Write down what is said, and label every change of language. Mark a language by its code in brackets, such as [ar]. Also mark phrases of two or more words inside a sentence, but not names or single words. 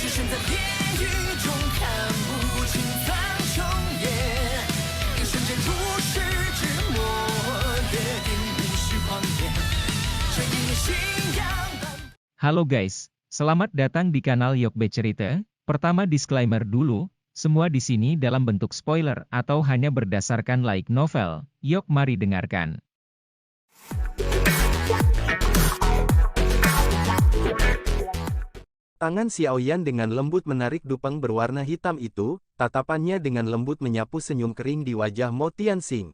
[zh] 在地狱中看不清苍穹野，一瞬间如释之末，约定无需狂野，这一念信仰。 [id] Halo guys, selamat datang di kanal Yokbe Cerita. Pertama disclaimer dulu, semua di sini dalam bentuk spoiler atau hanya berdasarkan [en] light novel. [id] Yok mari dengarkan. Tangan Xiaoyan dengan lembut menarik dupeng berwarna hitam itu, tatapannya dengan lembut menyapu senyum kering di wajah Mo Tianxing.